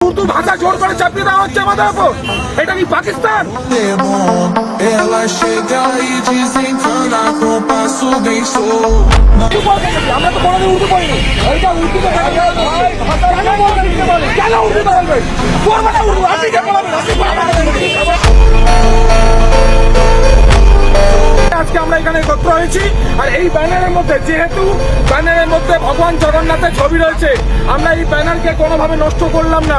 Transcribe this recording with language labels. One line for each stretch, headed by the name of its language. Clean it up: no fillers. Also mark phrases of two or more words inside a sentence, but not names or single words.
Bangla: উর্দু ভাষা জোর করে চাপিয়ে দেওয়া হচ্ছে আমাদের উপর। এটা কি পাকিস্তান?
Portuguese: Ela chega e desencana com passo bem solto.
Bangla: আমরা তো কোনোদিন উর্দু পড়িনি। এইটা উর্দুতে কেন উর্দু বলবে? পড়বে না উর্দু, আপনি কে পড়াবেন? আপনি পড়াবেন। আজকে আমরা এখানে একত্র হয়েছি, আর এই ব্যানারের মধ্যে, যেহেতু ব্যানারের মধ্যে ভগবান জগন্নাথের ছবি রয়েছে, আমরা এই ব্যানারকে কোনোভাবে নষ্ট করলাম না।